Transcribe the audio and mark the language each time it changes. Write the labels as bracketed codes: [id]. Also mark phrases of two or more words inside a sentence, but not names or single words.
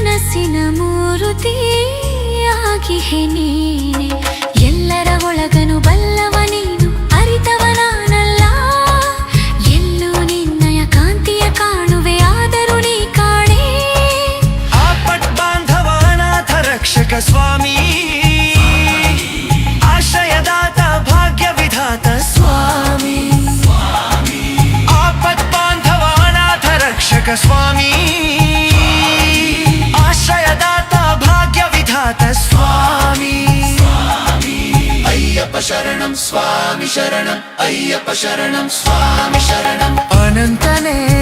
[kn] ಮನಸ್ಸಿನ ಮೂರುತಿಯಾಗಿಹೆ ನೀನೆ ಎಲ್ಲರ ಒಳಗನು ಬಲ್ಲವ ನೀನು ಅರಿತವ ನಾನಲ್ಲ ಎಲ್ಲೂ ನಿನ್ನಯ ಕಾಂತಿಯ ಕಾಣುವೆ ಆದರೂ ನೀ ಕಾಣೆ [sa] आपट बांधव अनाथ रक्षक स्वामी आश्रयदाता भाग्य विधाता स्वामी आपट बांधव अनाथ रक्षक स्वामी आश्रयदाता भाग्य विधाता स्वामी अय्यप्प शरणं स्वामि शरणं अय्यप्प शरणं स्वामि शरणं अनंतने